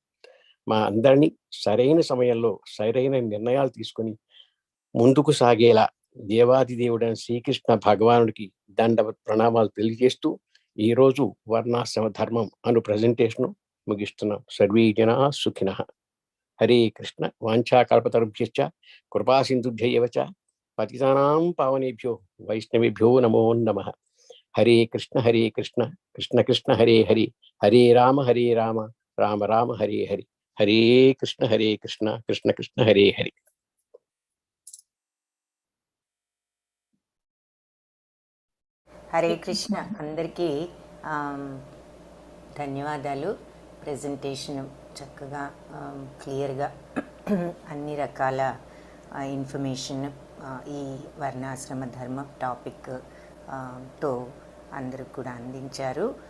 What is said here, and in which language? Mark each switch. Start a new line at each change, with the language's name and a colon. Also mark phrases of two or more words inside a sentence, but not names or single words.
Telugu: మా అందరినీ సరైన సమయంలో సరైన నిర్ణయాలు తీసుకొని ముందుకు సాగేలా దేవాది దేవుడైన శ్రీకృష్ణ భగవానుడికి దండవత్ ప్రణామాలు తెలియజేస్తూ ఈరోజు వర్ణాశ్రమ ధర్మం అను ప్రజెంటేషన్ ముగిస్తున్నాం.
Sanskrit: సర్వే జనా సుఖినః. హరే కృష్ణ. వాంఛాకల్పతరుభ్యశ్చ కృపా సింధుభ్యైవ చ పతితానాం పావనేభ్యో వైష్ణవేభ్యో నమో నమః. హరే కృష్ణ కృష్ణ కృష్ణ హరే హరే, హరే రామ రామ రామ హరే హరే, హరే కృష్ణ కృష్ణ కృష్ణ హరే హరే. హరే కృష్ణ.
Telugu: అందరికీ ధన్యవాదాలు. ప్రెజెంటేషన్ చక్కగా క్లియర్గా అన్ని రకాల ఇన్ఫర్మేషన్ ఈ వర్ణాశ్రమ ధర్మ టాపిక్ తో అందరూ కూడా అందించారు.